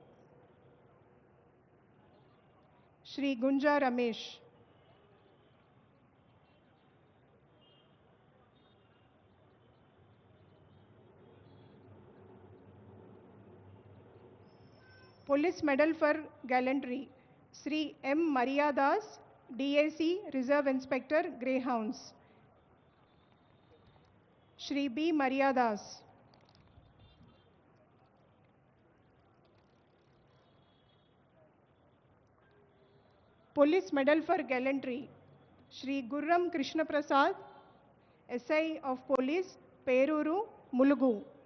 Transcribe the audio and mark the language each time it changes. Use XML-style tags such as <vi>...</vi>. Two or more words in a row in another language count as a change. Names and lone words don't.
<en>Shri Gunja Ramesh. Police Medal for Gallantry, Shri M. Maria Das, DAC, Reserve Inspector, Greyhounds. Shri B. Maria Das. Police Medal for Gallantry, Shri Gurram Krishna Prasad, SI of Police, Peruru, Mulugu.</en>